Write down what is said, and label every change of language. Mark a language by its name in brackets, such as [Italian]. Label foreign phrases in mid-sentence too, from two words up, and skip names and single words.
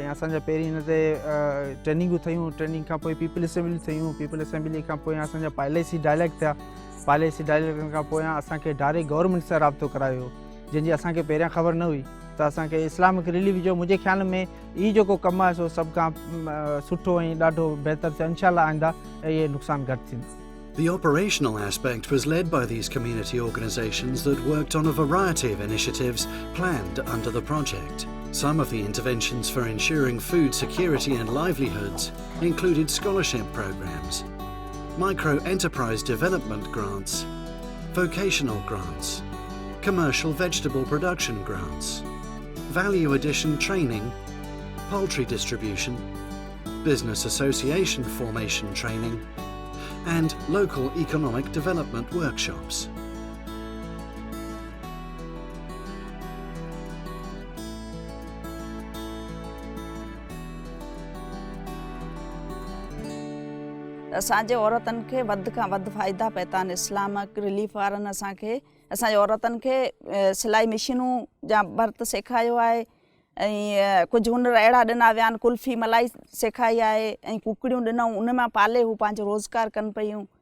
[Sindhi] ऐं असांजा पहिरीं हिन ते ट्रेनिंगूं थियूं, ट्रेनिंग खां पोइ [English] people assembly [Sindhi] थियूं, [English] people assembly [Sindhi] खां पोइ असांजा [English] policy dialogue [Sindhi] थिया, [English] policy dialogue [Sindhi] खां पोइ असांखे [English] direct government [Sindhi] सां राब्तो करायो जंहिंजी असांखे पहिरियां ख़बर न हुई त असांखे इस्लामिक रिलीफ जो मुंहिंजे ख़्याल में ई जेको कमु आहे सो सभ खां सुठो ऐं ॾाढो बहितर थियो। [Arabic] إن شاء الله [Sindhi] आईंदा इहे नुक़सान घटि थींदा। [English] The operational aspect was led by these community organisations that worked on a variety of initiatives planned under the project. Some of the interventions for ensuring food security and livelihoods included scholarship programmes, micro-enterprise development grants, vocational grants, commercial vegetable production grants, value addition training, poultry distribution, business association formation training, and local economic development workshops. [Sindhi] असांजे औरतनि खे वधि खां वधि फ़ाइदा पए था। इस्लामिक रिलीफ वारनि असांखे असांजे औरतनि खे सिलाई मशीनूं जा भर्त सेखारियो आहे ऐं कुझु हुनर अहिड़ा ॾिना विया आहिनि, कुल्फ़ी मलाई सेखारी आहे ऐं कुकड़ियूं ॾिनऊं, उन मां पाले हू पंहिंजो रोज़गार कनि पियूं।